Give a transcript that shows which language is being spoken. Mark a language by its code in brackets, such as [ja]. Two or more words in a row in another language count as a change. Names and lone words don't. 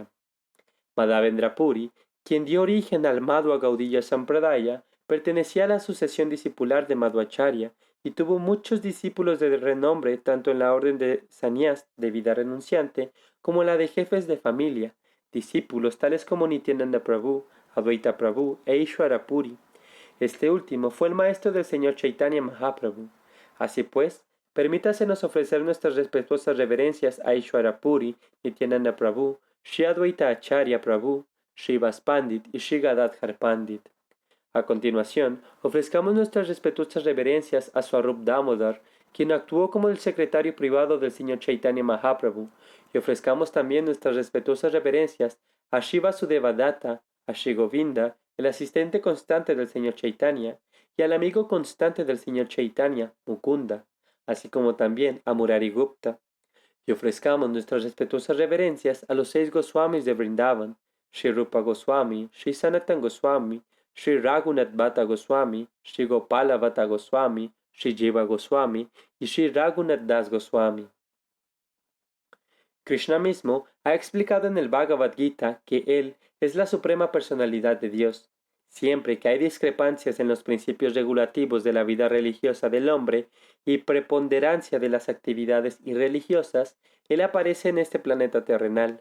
[es] Madhavendra Puri, quien dio origen al Madhva Gaudiya Sampradaya, pertenecía a la sucesión discipular de Madhvacharya y tuvo muchos discípulos de renombre tanto en la orden de Sannyas de vida renunciante como en la de jefes de familia, discípulos tales como Nityananda Prabhu, Advaita Prabhu e Ishvara Puri. Este último fue el maestro del Señor Chaitanya Mahaprabhu. Así pues, permítasenos ofrecer nuestras respetuosas reverencias a Ishvara Puri, Nityananda Prabhu, Shri Advaita Acharya Prabhu, Shri Vas Pandit y Shri Gadadhar Pandit. A continuación, ofrezcamos nuestras respetuosas reverencias a Swarup Damodar, quien actuó como el secretario privado del Señor Chaitanya Mahaprabhu, y ofrezcamos también nuestras respetuosas reverencias a Shri Vasudeva Datta, a Shri Govinda, el asistente constante del Señor Chaitanya, y al amigo constante del Señor Chaitanya, Mukunda, así como también a Murari Gupta. Y ofrezcamos nuestras respetuosas reverencias a los 6 Goswamis de Vrindavan, Shri Rupa Goswami, Shri Sanatan Goswami, Shri Raghunath Bhatta Goswami, Shri Gopala Bhatta Goswami, Shri Jiva Goswami y Shri Raghunath Das Goswami. Krishna mismo ha explicado en el Bhagavad Gita que Él es la suprema personalidad de Dios. Siempre que hay discrepancias en los principios regulativos de la vida religiosa del hombre y preponderancia de las actividades irreligiosas, Él aparece en este planeta terrenal.